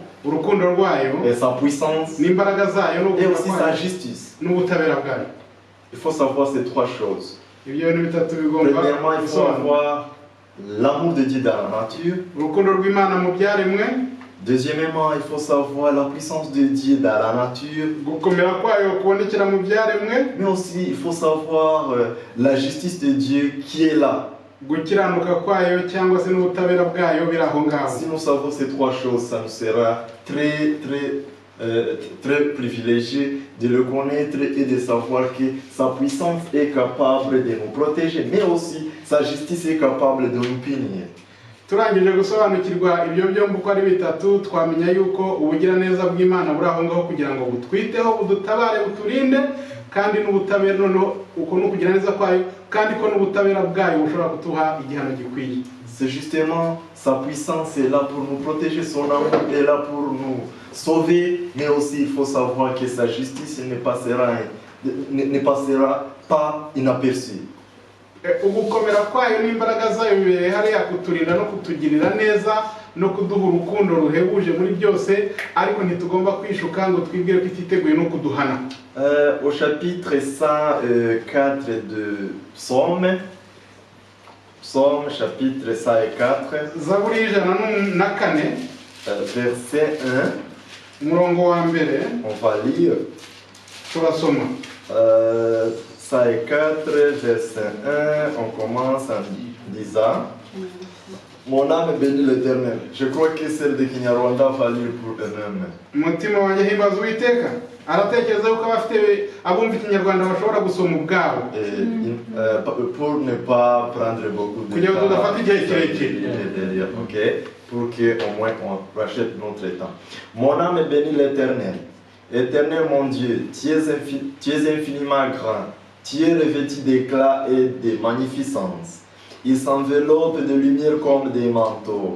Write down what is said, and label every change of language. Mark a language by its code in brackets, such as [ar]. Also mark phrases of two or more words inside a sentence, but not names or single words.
[rw] urukundo rwayo, [fr] et sa puissance [rw] n'imbaraga zayo [fr] et [rw] n'ubukana [fr] aussi sa [rw] bwayo [fr] justice. [rw] n'ubutabera bwayo. [fr] Il faut savoir ces trois choses. [rw] Ibyo bintu bitatu bigomba [fr] Premièrement, il faut [rw] gusobanura. [fr] avoir l'amour de Dieu dans la nature. [rw] Urukundo rw'Imana mu byaremwe, [fr] Deuxièmement, il faut savoir la puissance de Dieu dans la nature. [rw] gukomera kwayo kubonekera mu byaremwe, [fr] Mais aussi, il faut savoir la justice de Dieu qui est là. [rw] gukiranuka kwayo cyangwa se n'ubutabera bwayo biri aho ngaho. [fr] Si nous savons ces trois choses, ça nous sera très privilégié de le connaître et de savoir que sa puissance est capable de nous protéger, mais aussi sa justice est capable de nous punir. [rw] Turangije gusobanukirwa ibyo byombi uko ari bitatu, twamenya yuko ubugiraneza bw'Imana buri aho ngaho kugira ngo butwiteho, budutabare, buturinde, kandi n'ubutabera noneho uko n'ukugira neza kwayo, kandi ko n'ubutabera bwayo bushobora kutuha igihano gikwiye. [fr] C'est justement sa puissance est là pour nous protéger, son amour est là pour nous sauver, mais aussi il faut savoir que sa justice ne passera pas inaperçue. [rw] Ugukomera kwayo n'imbaraga zayo bibereye hariya kuturinda no kutugirira neza no kuduha urukundo ruhebuje muri byose, ariko ntitugomba kwishuka ngo twibwire ko ititeguye no kuduhana. [fr] Au chapitre 104 de Psaume, Psaume chapitre 104, [rw] Zaburi y'ijana na kane, [fr] verset 1, [rw] umurongo wa mbere, [fr] on va lire. [rw] turasoma. [fr] 104, verset 1, on commence en disant: Mon âme bénit l'Éternel. Je crois que celle de Kinyarwanda va lire pour eux-mêmes. [rw] Umutima wanjye himbaza Uwiteka. Aratekereza yuko abafite abumva ikinyarwanda bashobora gusoma ubwabo. [fr] Pour ne pas prendre beaucoup de [rw] Kugira ngo [fr] temps. [rw] tudafata igihe kirekire. [fr] Ok, pour qu'au moins on rachète notre temps. Mon âme bénit l'Éternel. Éternel mon Dieu, tu es infiniment grand. Tu es revêtu d'éclat et de magnificence. Il s'enveloppe de lumière comme des manteaux.